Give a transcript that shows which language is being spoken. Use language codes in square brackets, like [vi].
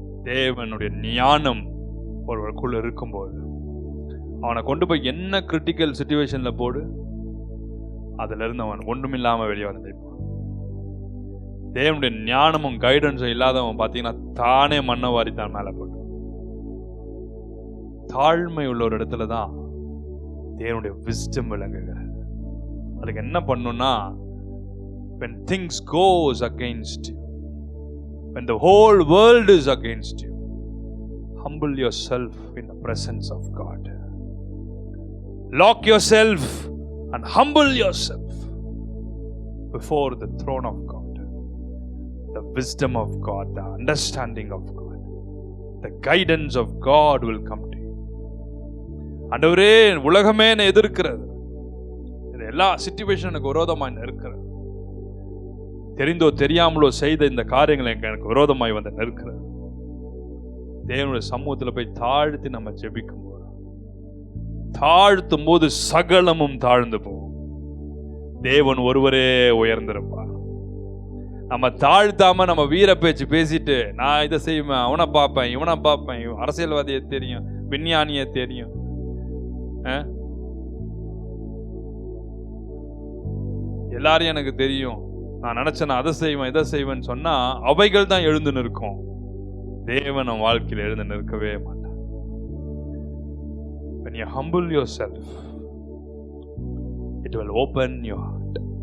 [ta] தேவனுடைய ஞானம் ஒருவருக்குள்ள இருக்கும்போது அவனை கொண்டு போய் என்ன கிரிட்டிக்கல் சிச்சுவேஷன்ல போடு, அதுல இருந்து அவன் ஒன்றுமில்லாம வெளியே வந்து தேவனுடைய ஞானமும் கைடன்ஸும் இல்லாதவன் பார்த்தீங்கன்னா தானே மண்ணை வாரி தான் மேலே போட்டு. தாழ்மை உள்ள ஒரு இடத்துல தான் தேவனுடைய விஸ்டம் விளங்குகிறது. அதுக்கு என்ன பண்ணும்னா, [en] when things goes against you, when the whole world is against you, humble yourself in the presence of God. Lock yourself and humble yourself before the throne of God. The wisdom of God, the understanding of God, the guidance of God will come to you. [ta] ஆண்டவரே, உலகமே என்னை எதிர்க்கிறது, எல்லா சிச்சுவேஷனுக்கு விரோதமாய் இருக்கிறது, தெரிந்தோ தெரியாமலோ செய்த இந்த காரியங்களை எனக்கு விரோதமாய் வந்து நிற்கிறது. தேவனுடைய சமூகத்தில் போய் தாழ்த்தி நம்ம ஜெபிக்கும் போது, தாழ்த்தும் போது சகலமும் தாழ்ந்து போகும். தேவன் ஒருவரே உயர்ந்திருப்பார். நம்ம தாழ்த்தாம நம்ம வீர பேச்சு பேசிட்டு நான் இதை செய்வேன், அவனை பார்ப்பேன், இவனை பார்ப்பேன், அரசியல்வாதியை தெரியும், விஞ்ஞானியை தெரியும், எல்லாரையும் எனக்கு தெரியும், நான் நினைச்சேன் அதை செய்வேன் இதை செய்வேன்னு சொன்னா அவைகள் தான் எழுந்து நிற்கும். தேவன் நம் வாழ்க்கையில் எழுந்து நிற்கவே மாட்டான். [en] When you humble yourself, it will open your heart.